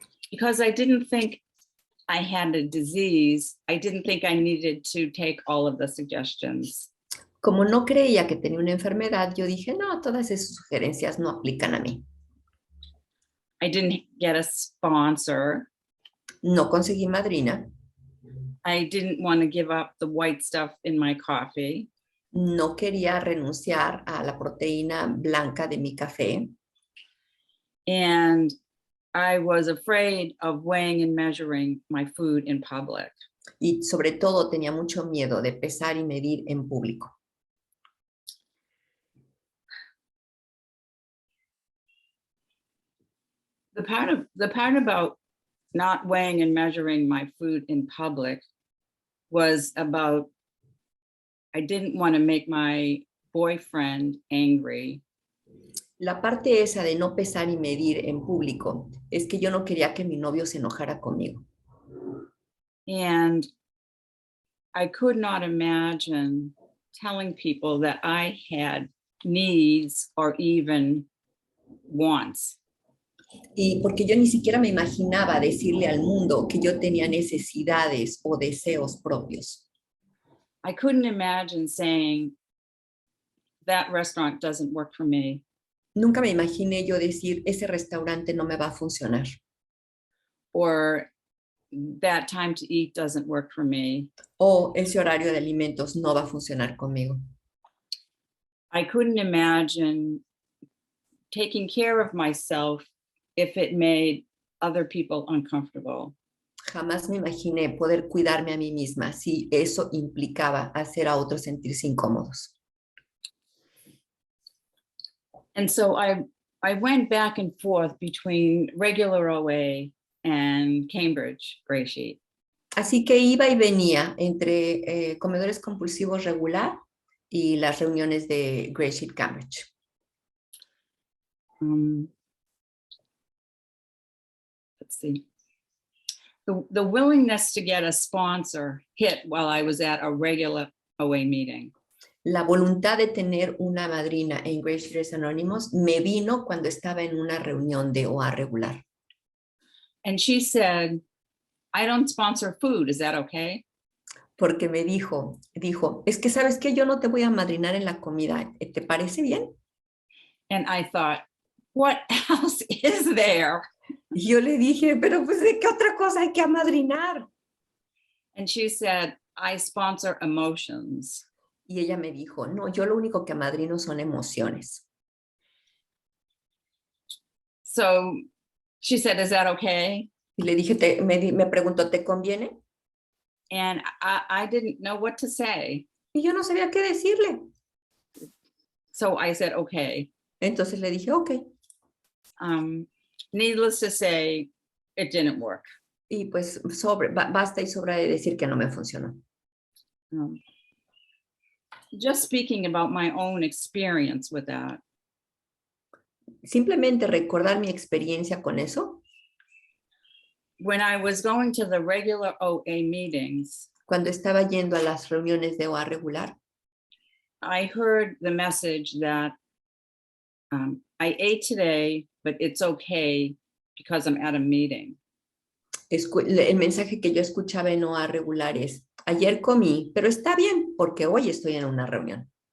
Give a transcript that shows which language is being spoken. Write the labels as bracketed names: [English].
[English] Because I didn't think I had a disease, I didn't think I needed to take all of the suggestions. [Spanish] Como no creía que tenía una enfermedad, yo dije, no, todas esas sugerencias no aplican a mí. [English] I didn't get a sponsor. [Spanish] No conseguí madrina, [English] I didn't want to give up the white stuff in my coffee. [Spanish] no quería renunciar a la proteína blanca de mi café, [English] And I was afraid of weighing and measuring my food in public. [Spanish] y sobre todo tenía mucho miedo de pesar y medir en público. [English] The part about not weighing and measuring my food in public was about I didn't want to make my boyfriend angry. [Spanish] La parte esa de no pesar y medir en público es que yo no quería que mi novio se enojara conmigo. [English] And I could not imagine telling people that I had needs or even wants. [Spanish] Y porque yo ni siquiera me imaginaba decirle al mundo que yo tenía necesidades o deseos propios. [English] I couldn't imagine saying that restaurant doesn't work for me. [Spanish] Nunca me imaginé yo decir, ese restaurante no me va a funcionar. [English] Or that time to eat doesn't work for me. [Spanish] O ese horario de alimentos no va a funcionar conmigo. [English] I couldn't imagine taking care of myself if it made other people uncomfortable. [Spanish] Jamás me imaginé poder cuidarme a mí misma si eso implicaba hacer a otros sentirse incómodos. [English] And so I went back and forth between regular OA and Cambridge GreySheet. [Spanish] Así que iba y venía entre comedores compulsivos regular y las reuniones de GreySheet Cambridge. [English] Let's see. The willingness to get a sponsor hit while I was at a regular OA meeting. [Spanish] La voluntad de tener una madrina en GreySheeters Anónimos me vino cuando estaba en una reunión de OA regular. [English] And she said, I don't sponsor food, is that okay? [Spanish] Porque me dijo, es que sabes que yo no te voy a madrinar en la comida, ¿te parece bien? [English] And I thought, what else is there? [Spanish] Y yo le dije, pero pues ¿de qué otra cosa hay que amadrinar? [English] And she said, I sponsor emotions. [Spanish] Y ella me dijo, no, yo lo único que amadrino son emociones. [English] So she said, is that okay? [Spanish] Y le dije, me preguntó, ¿te conviene? [English] And I didn't know what to say. [Spanish] Y yo no sabía qué decirle. [English] So I said, okay. [Spanish] Entonces le dije, ok. [English] Needless to say, it didn't work. [Spanish] Y pues basta y sobra de decir que no me funcionó. [English] Just speaking about my own experience with that. [Spanish] Simplemente recordar mi experiencia con eso. [English] When I was going to the regular OA meetings, [Spanish] Cuando estaba yendo a las reuniones de OA regular, [English] I heard the message that I ate today, but it's okay because I'm at a meeting. [Spanish] El mensaje que yo escuchaba en OA regular es, ayer comí, pero está bien porque hoy estoy en una reunión.